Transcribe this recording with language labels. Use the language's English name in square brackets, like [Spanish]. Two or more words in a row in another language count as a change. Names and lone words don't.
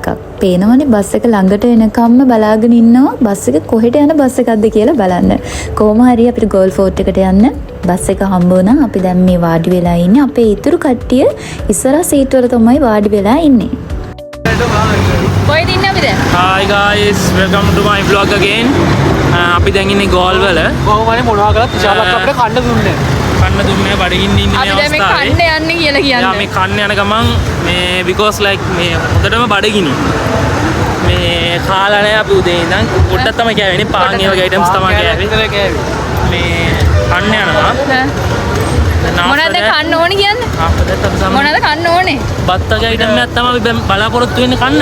[Sinhala] පේනවනේ බස් එක ළඟට එනකම්ම බලාගෙන ඉන්නවා බස් එක කොහෙට යන බස් එකක්ද කියලා බලන්න. කොහොම හරි අපිට ගෝල් ෆෝර්ට් එකට යන්න බස් එක හම්බ වුණා. අපි දැන් මේ වාඩි වෙලා ඉන්නේ. අපේ ඉතුරු කට්ටිය ඉස්සරහ සීට් වල තමයි වාඩි වෙලා ඉන්නේ. කොහෙද ඉන්නේ අපි දැන්? [English] Hi guys, welcome to my vlog again. [Sinhala] අපි දැන් ඉන්නේ ගෝල් වල. කොහොමනේ මොනවා කරත් විශාලක් අපිට කන්න දුන්නේ. කන්න දුන්නේ බඩගින්න ඉන්නේ මේ අවස්ථාවේ. අපි දැන් මේ කන්න යන්නේ කියලා කියන්නේ. මේ කන්න යන ගමන් මේ [English] because like [Sinhala] මේ හොඳටම බඩගිනි. මේ කාලා නැහැ අපි උදේ ඉඳන් පොඩ්ඩක් තමයි කෑවෙන්නේ. පාන් ඒ වගේ items තමයි කෑවේ. මේ කන්න යනවා. මොනවද කන්න ඕනේ කියන්නේ? මොනවද කන්න ඕනේ? බත් වගේ item එකක් තමයි අපි බලාපොරොත්තු වෙන්නේ කන්න.